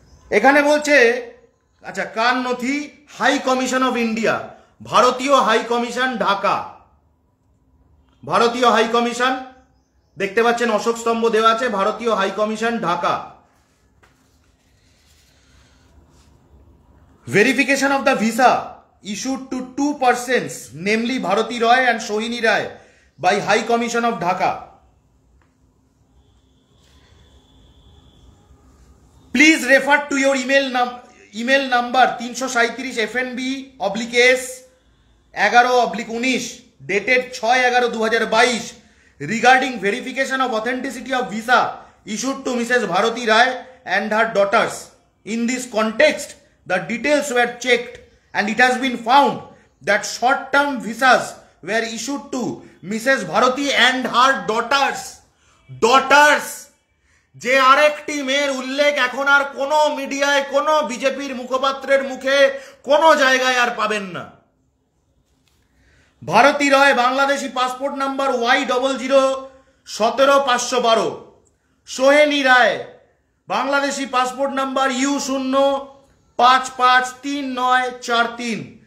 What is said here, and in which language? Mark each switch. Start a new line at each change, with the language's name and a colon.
Bangla: এখানে বলছে, আচ্ছা কার নথি, হাই কমিশন অফ ইন্ডিয়া, ভারতীয় হাই কমিশন ঢাকা, ভারতীয় হাই কমিশন, দেখতে পাচ্ছেন অশোক স্তম্ভ দেওয়া আছে, ভারতীয় high commission Dhaka.
English: Verification of the visa issued to 2 persons, namely Bharati Roy and Sohini Rai, by High Commission of Dhaka. Please refer to your email number 337 FNB/S 11/19 dated 6/11/2022 regarding verification of authenticity of visa issued to Mrs. Bharati Rai and her daughters. In this context, the details were checked and it has been found that short-term visas were issued to Mrs. Bharati and her daughters.
Bangla: যে আরেকটি মেয়ের উল্লেখ এখন আর কোনো মিডিয়ায়, কোনো বিজেপির মুখপাত্রের মুখে, কোনো জায়গায় আর পাবেন না। ভারতী রয়, Bangladeshi passport number Y00-17512। Sohini রায়, বাংলাদেশি পাসপোর্ট নাম্বার U0-553943।